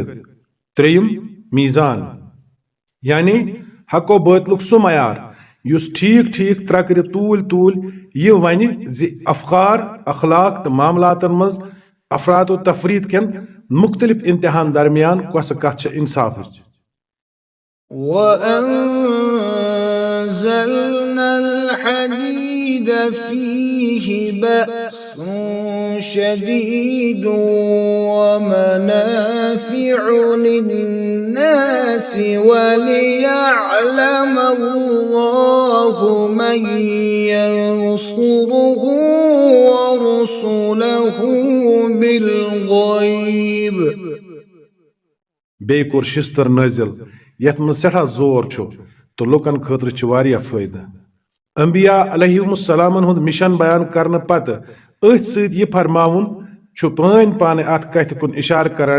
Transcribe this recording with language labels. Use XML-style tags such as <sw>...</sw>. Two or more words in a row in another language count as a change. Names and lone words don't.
<ks>त्रेयम मीजान यानी हको बातलुक सु मयार युस ठीक ठीक त्रकर तूल तूल यह वन जि अफकार अखलाक तो मामलातन मज अफरात तफरीत केन मुख्तलिफ इम्तिहान दरमियान कस कथ इंसाफ।</ks> <ar>وأنزلنا الحديد فيه بأس شديد ومنافع للناس وليعلم الله من ينصره ورسله بالغيب.</ar> <ks>بیٚیہِ کوٚر شِستٕر نٲزِل یتھ منٛز سٮ۪ٹھاہ زور چھُ تہٕ لُکن خٲطرٕ چھِ واریاہ فٲیدٕ. انبیا علیہم السلامن ہُنٛد مِشن بیان کرنہٕ پتہٕ أتھۍ سۭتۍ یہِ فرماوُن چھُ پٲنۍ پانہٕ اتھ کتھِ کُن اِشارٕ کران</ks>